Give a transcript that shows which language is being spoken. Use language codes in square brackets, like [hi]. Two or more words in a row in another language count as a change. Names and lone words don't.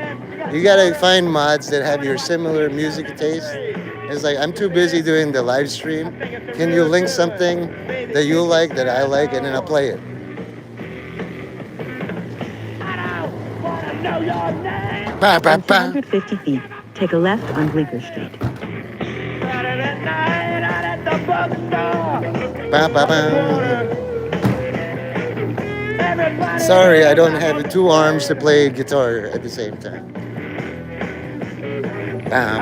[en] You gotta find mods that have your similar music taste. It's like, I'm too busy doing the live stream. Can you link something that you like, that I like, and then I'll play it? I don't want to know your name. Ba, ba, On ba. 250 feet, take a left on Bleecker Street. Saturday night out at the bookstore. Ba, ba, ba. Everybody Sorry, I don't have two arms to play guitar at the same time. Ba,